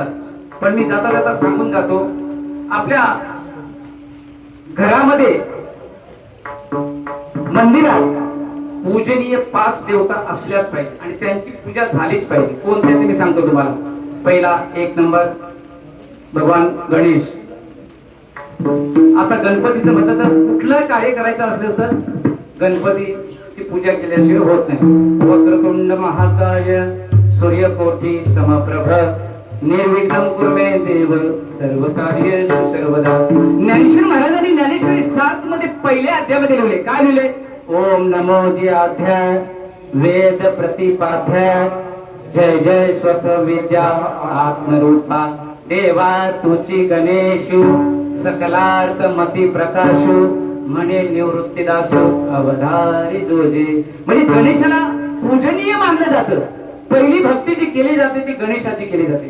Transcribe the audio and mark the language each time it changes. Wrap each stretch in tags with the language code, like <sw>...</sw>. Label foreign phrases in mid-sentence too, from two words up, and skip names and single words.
<mr>पण मी जाता जाता सांगून जातो, आपल्या घरामध्ये मंदिरात पूजनीय 5 देवता असल्याच पाहिजे आणि त्यांची पूजा झालीच पाहिजे. कोणत्या ते मी सांगतो तुम्हाला. पहिला 1 नंबर भगवान गणेश. आता गणपतीचं म्हणतात तर कुठलं कार्य करायचं असलं तर गणपतीची पूजा केल्याशिवाय होत नाही.</mr> <sa>वक्रतुंड महाकाय सूर्यकोटी समप्रभ निर्विघ्नं कुरु मे देव सर्व कार्येषु सर्वदा.</sa> <mr>ज्ञानेश्वर महाराजांनी ज्ञानेश्वरी 7 मध्ये पहिल्या अध्यायामध्ये लिहिले. काय लिहिले? ओम नमो जी अध्याय वेद प्रतिपाध्याय जय जय स्वच्छ विद्या आत्मरूपा देवा तुची गणेशु सकलार्थ मती प्रकाशु म्हणे निवृत्तीदासु अवधारी जोजे. म्हणजे गणेशाला पूजनीय मानलं जातं. पहिली भक्ती जी केली जाते ती गणेशाची केली जाते.</mr>